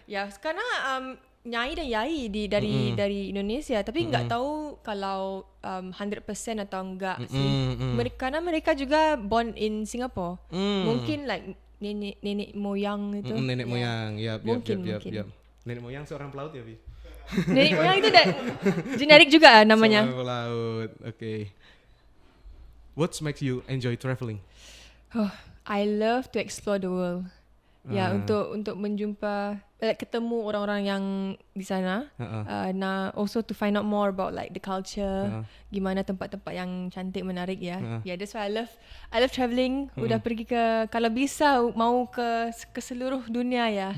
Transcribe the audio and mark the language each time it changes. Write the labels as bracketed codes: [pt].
[id] Ya, karena nyai dan yai dari Indonesia, tapi nggak tahu kalau 100% atau enggak sih. Karena mereka juga [en] born in Singapore. [id] Mungkin like nenek moyang itu. Nenek moyang, yap. Mungkin. Nenek moyang seorang pelaut ya, Bi? Nenek moyang itu generik juga namanya. Seorang pelaut, oke. [en] What makes you enjoy traveling? Oh, I love to explore the world. [id] Ya, untuk menjumpa ketemu orang-orang yang di sana. [en] Nah, also to find out more about like the culture, [id] gimana tempat-tempat yang cantik menarik ya. [en] Yeah, that's why I love traveling. [id] Udah pergi ke, kalau bisa mau ke seluruh dunia ya.